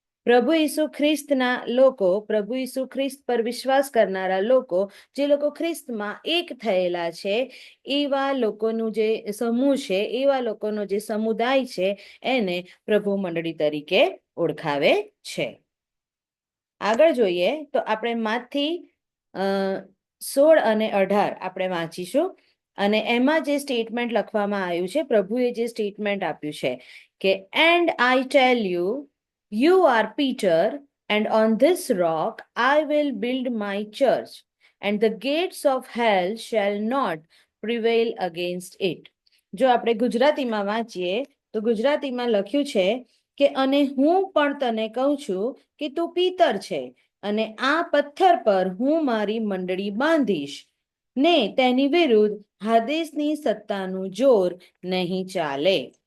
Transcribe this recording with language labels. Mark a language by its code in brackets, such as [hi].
[gu] પ્રભુ ઈસુ ખ્રિસ્તના લોકો, પ્રભુ ઈસુ ખ્રિસ્ત પર વિશ્વાસ કરનારા લોકો, જે લોકો ખ્રિસ્તમાં એક થયેલા છે, એવા લોકોનું જે સમૂહ છે, એવા લોકોનો જે સમુદાય છે, એને પ્રભુ મંડળી તરીકે ઓળખાવે છે. આગળ જોઈએ તો આપણે માથી 16 અને 18 આપણે વાંચીશું. અને એમાં જે સ્ટેટમેન્ટ લખવામાં આવ્યું છે, પ્રભુએ જે સ્ટેટમેન્ટ આપ્યું છે કે [en] And I tell you, you are Peter, and on this rock I will build my church, and the gates of hell shall not prevail against it. [gu] જો આપણે ગુજરાતીમાં વાંચીએ તો ગુજરાતીમાં લખ્યું છે કે અને હું પણ તને કહું છું કે તું પિતર છે અને આ પથ્થર પર હું મારી મંડળી બાંધીશ ને તેની વિરુદ્ધ હાદેસની સત્તાનું જોર નહીં ચાલે.